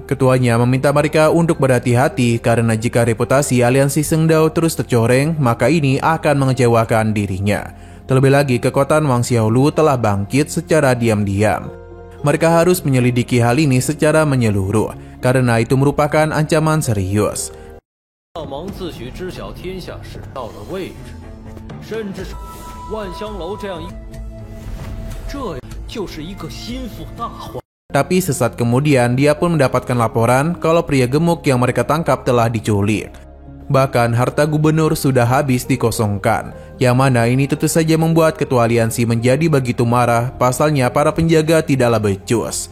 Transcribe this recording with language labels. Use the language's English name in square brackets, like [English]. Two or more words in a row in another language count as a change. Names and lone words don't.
[Indonesian] Ketuanya meminta mereka untuk berhati-hati karena jika reputasi aliansi Sendao terus tercoreng, maka ini akan mengecewakan dirinya. Terlebih lagi kekuatan Wang Xiaolu telah bangkit secara diam-diam. Mereka harus menyelidiki hal ini secara menyeluruh, karena itu merupakan ancaman serius. [Chinese] 大王自诩知晓天下事道的位置，甚至是万香楼这样一，这就是一个心腹大患。 [Indonesian] Tapi sesaat kemudian dia pun mendapatkan laporan kalau pria gemuk yang mereka tangkap telah diculik. Bahkan harta gubernur sudah habis dikosongkan, yang mana ini tentu saja membuat ketua aliansi menjadi begitu marah, pasalnya para penjaga tidaklah becus.